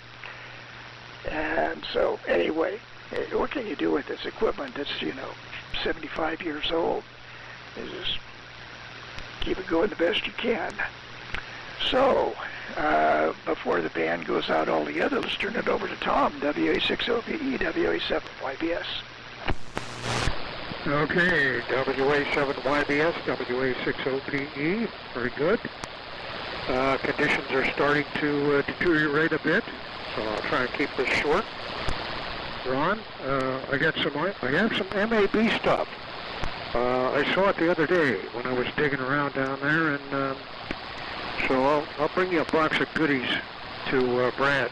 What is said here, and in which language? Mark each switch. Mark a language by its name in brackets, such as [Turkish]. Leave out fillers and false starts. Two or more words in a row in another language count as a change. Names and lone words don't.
[English] And so anyway, what can you do with this equipment that's, you know, 75 years old? You just keep it going the best you can. So, before the band goes out altogether, let's turn it over to Tom, WA6OPE, WA7YBS. Okay, WA7YBS, WA6OPE, very good. Conditions are starting to deteriorate a bit, so I'll try and keep this short. Ron, I have some MAB stuff. I saw it the other day when I was digging around down there, and so I'll bring you a box of goodies to Brad's.